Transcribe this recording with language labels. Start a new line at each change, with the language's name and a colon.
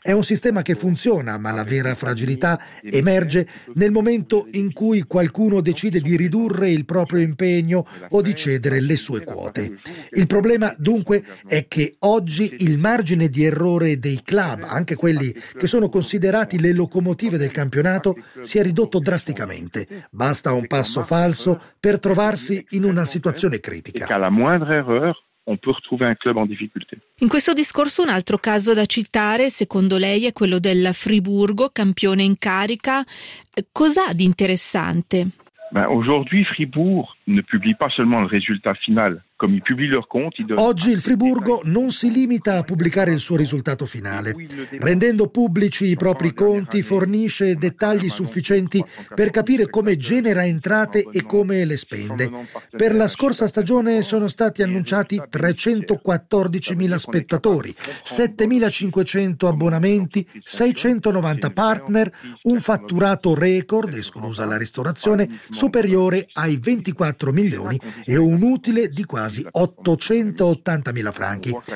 Italian: È un sistema che funziona, ma la vera fragilità emerge nel momento in cui qualcuno decide di ridurre il proprio impegno o di cedere le sue quote. Il problema, dunque, è che oggi il margine di errore dei club, anche quelli che sono considerati le locomotive del campionato, si è ridotto drasticamente. Basta un passo falso per trovarsi in una situazione critica.
French: On peut retrouver un club en difficulté.
Italian: In questo discorso un altro caso da citare, secondo lei, è quello del Friburgo, campione in carica. Cos'ha di interessante?
French: Aujourd'hui, Fribourg ne publie pas seulement le résultat final.
Italian: Oggi il Friburgo non si limita a pubblicare il suo risultato finale. Rendendo pubblici i propri conti, fornisce dettagli sufficienti per capire come genera entrate e come le spende. Per la scorsa stagione sono stati annunciati 314.000 spettatori, 7.500 abbonamenti, 690 partner, un fatturato record, esclusa la ristorazione, superiore ai 24 milioni e un utile di quasi 880.000 franchi.